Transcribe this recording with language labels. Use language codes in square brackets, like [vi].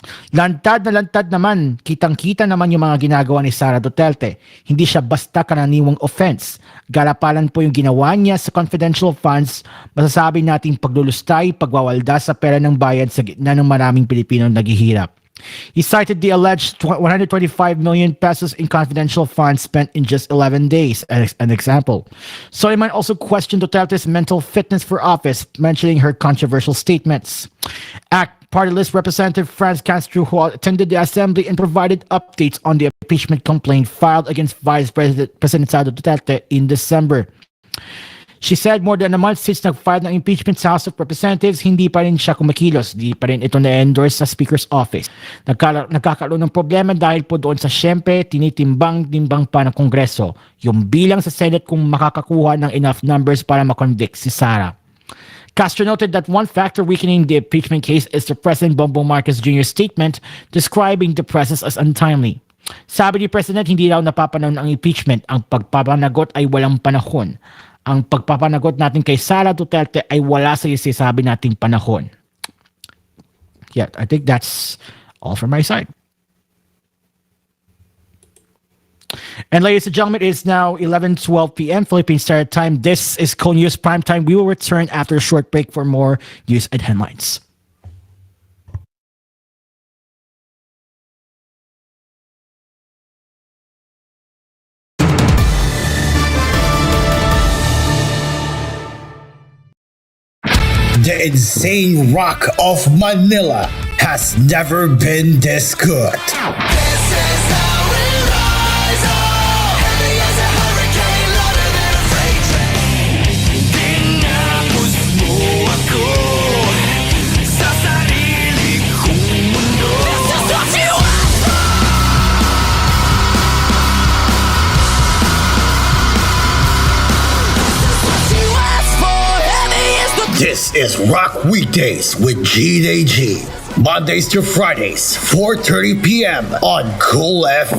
[tl] Lantad na lantad naman, kitang-kita naman yung mga ginagawa ni Sara Duterte. Hindi siya basta karaniwang offense. Galapalan po yung ginawa niya sa confidential funds. Masasabi nating paglulustay, pagwawalda sa pera ng bayan sa gitna ng maraming Pilipinong naghihirap." [en] He cited the alleged 125 million pesos in confidential funds spent in just 11 days as an example. Soliman also questioned Duterte's mental fitness for office, mentioning her controversial statements. ACT Party List Representative Franz Castro, who attended the assembly and provided updates on the impeachment complaint filed against Vice President Sara Duterte in December. She said more than a month since nag-file ng impeachment sa House of Representatives, [tl] hindi pa rin siya kumikilos. Hindi pa rin ito na-endorse sa Speaker's Office. Nagkakaroon ng problema dahil po doon sa siyempre tinitimbang-timbang pa ng Kongreso yung bilang sa Senate kung makakakuha ng enough numbers para makonvict si Sara. [en] Castro noted that one factor weakening the impeachment case is the President Bongbong Marcos Jr.'s statement describing the process as untimely. [tl] Sabi ni President, hindi daw napapanahon ang impeachment. Ang pagpapanagot ay walang panahon. Ang pagpapanagot natin kay Sara Duterte ay wala sa isasabi nating panahon. [en] Yeah, I think that's all from my side. And ladies and gentlemen, it's now 11:12 p.m. Philippine Standard Time. This is koolNews Primetime. We will return after a short break for more news and headlines. The insane rock of Manila has never been this good. This is how we rise, oh, heavy as a hurricane, louder than a freight train. [tl] Tinapos mo ako sa sarili kong mundo. [en] This is what you asked for. This is what you asked for. Heavy is the. This is Rock Weekdays with G. Mondays to Fridays, 4:30 p.m. on Cool FM.